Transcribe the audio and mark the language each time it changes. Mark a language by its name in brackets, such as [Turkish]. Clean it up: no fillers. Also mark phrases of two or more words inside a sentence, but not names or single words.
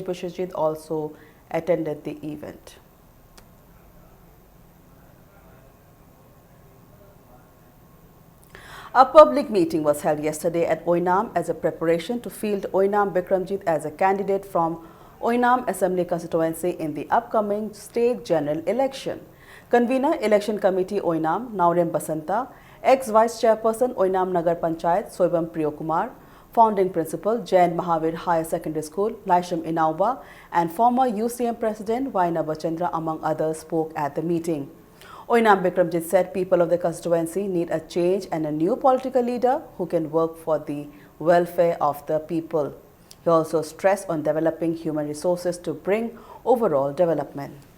[English] Bushajit also attended the event. A public meeting was held yesterday at Oinam as a preparation to field Oinam Bikramjit as a candidate from Oinam Assembly Constituency in the upcoming state general election. Convener Election Committee Oinam, Naurem Basanta, ex-Vice Chairperson Oinam Nagar Panchayat Soibam Priyokumar, Founding Principal Jain Mahavir Higher Secondary School Laisham Inauba and former UCM President Vaina Bachandra among others spoke at the meeting. Oinam Bikramjit said people of the constituency need a change and a new political leader who can work for the welfare of the people. He also stressed on developing human resources to bring overall development.